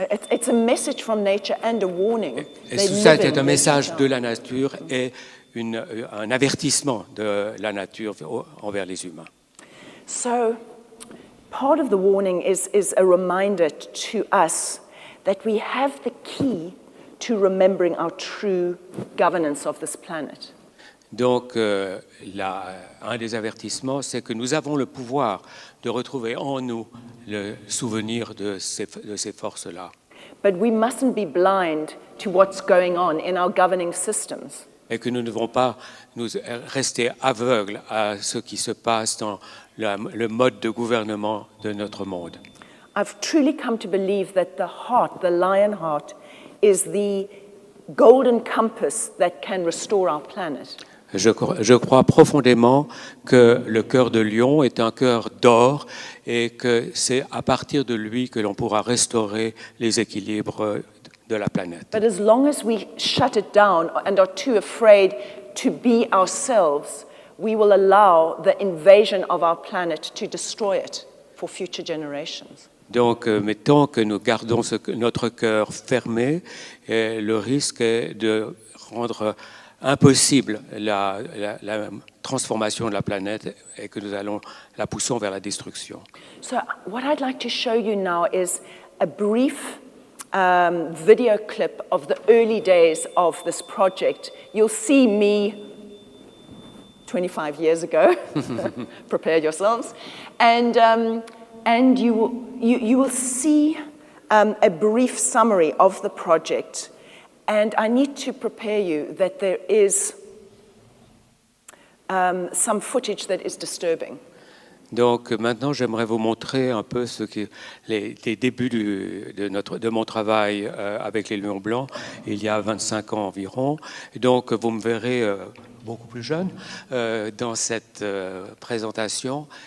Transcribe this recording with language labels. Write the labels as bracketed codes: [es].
[en] It's a message from nature and a warning. [fr] Et tout ça est un message de la nature et un avertissement de la nature envers les humains. [en] So, part of the warning is a reminder to us that we have the key to remembering our true governance of this planet. [fr] Donc, un des avertissements, c'est que nous avons le pouvoir de retrouver en nous le souvenir de ces forces-là. [en] But we mustn't be blind to what's going on in our governing systems. [fr] Et que nous ne devons pas nous rester aveugles à ce qui se passe dans le mode de gouvernement de notre monde. [en] I've truly come to believe that the lion heart, is the golden compass that can restore our planet. [fr] Je crois profondément que le cœur de lion est un cœur d'or et que c'est à partir de lui que l'on pourra restaurer les équilibres de la planète. [en] But as long as we shut it down and are too afraid to be ourselves, we will allow the invasion of our planet to destroy it for future generations. [fr] Donc, mais tant que nous gardons notre cœur fermé, le risque est de rendre impossible la transformation de la planète et que nous allons la poussons vers la destruction. [en] So what I'd like to show you now is a brief video clip of the early days of this project. You'll see me 25 years ago. Prepare yourselves. And you will see a brief summary of the project. And I need to prepare you that there is some footage that is disturbing. [fr] Donc maintenant, j'aimerais vous montrer un peu les débuts de mon travail avec les lions blancs, il y a 25 ans environ. Et donc, vous me verrez beaucoup plus jeune dans cette présentation.